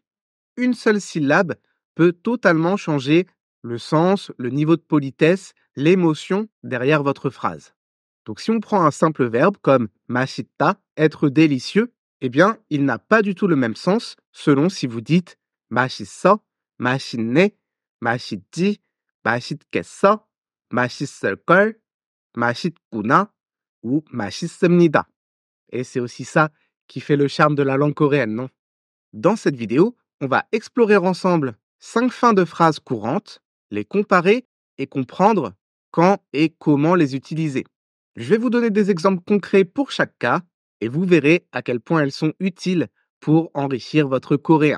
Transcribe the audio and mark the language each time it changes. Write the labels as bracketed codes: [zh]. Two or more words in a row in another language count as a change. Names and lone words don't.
[fr] Une seule syllabe peut totalement changer le sens, le niveau de politesse, l'émotion derrière votre phrase. Donc si on prend un simple verbe comme 맛있다, être délicieux, eh bien, il n'a pas du tout le même sens selon si vous dites [ko] 맛있어, 맛있네, 맛있지, 맛있겠어, 맛있을걸, 맛있구나 [fr] ou 맛있습니다. Et c'est aussi ça qui fait le charme de la langue coréenne, non? Dans cette vidéo, on va explorer ensemble 5 fins de phrases courantes, les comparer et comprendre quand et comment les utiliser. Je vais vous donner des exemples concrets pour chaque cas et vous verrez à quel point elles sont utiles pour enrichir votre coréen.